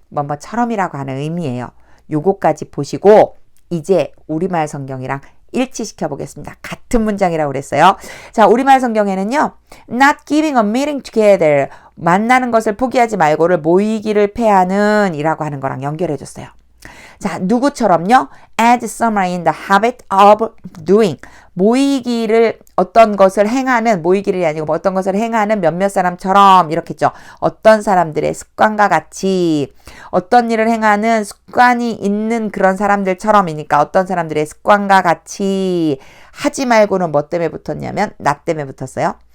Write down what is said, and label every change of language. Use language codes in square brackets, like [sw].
[ko] 뭐뭐처럼이라고 하는 의미예요. 요거까지 보시고 이제 우리말 성경이랑 일치시켜 보겠습니다. 같은 문장이라고 그랬어요. 자, 우리말 성경에는요. [en] Not giving a meeting together [ko] 만나는 것을 포기하지 말고를 모이기를 패하는 이라고 하는 거랑 연결해 줬어요. 자, 누구처럼요? [en] As some are in the habit of doing. [ko] 모이기를 어떤 것을 행하는 모이기를 아니고 어떤 것을 행하는 몇몇 사람처럼 이렇게 했죠. 어떤 사람들의 습관과 같이 어떤 일을 행하는 습관이 있는 그런 사람들처럼이니까 어떤 사람들의 습관과 같이 하지 말고는 뭐 때문에 붙었냐면 나 때문에 붙었어요.